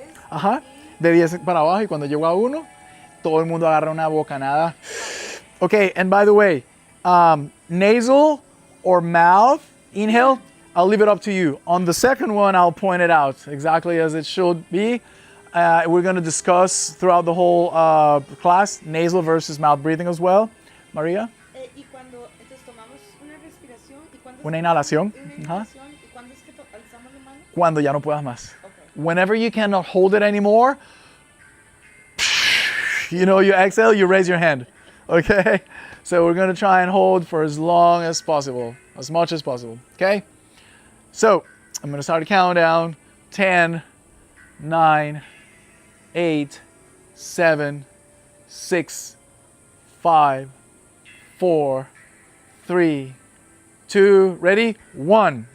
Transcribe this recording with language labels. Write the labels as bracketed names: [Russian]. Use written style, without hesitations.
[Spanish] Ajá, de 10 para abajo, y cuando llego a 1, todo el mundo agarra una bocanada. [English] Okay, and by the way, nasal or mouth inhale, I'll leave it up to you. On the second one, I'll point it out exactly as it should be. We're going to discuss throughout the whole class nasal versus mouth breathing as well. Maria? [Spanish] Y cuando entonces tomamos una respiración y cuando Una inhalación. y cuando es que alzamos la mano. Cuando ya no puedas más. [English] Okay. Whenever you cannot hold it anymore, you know, you exhale, you raise your hand. Okay? So we're going to try and hold for as long as possible, as much as possible. Okay? So I'm going to start a countdown. 10, 9, 8, 7, 6, 5, 4, 3, 2, ready? 1.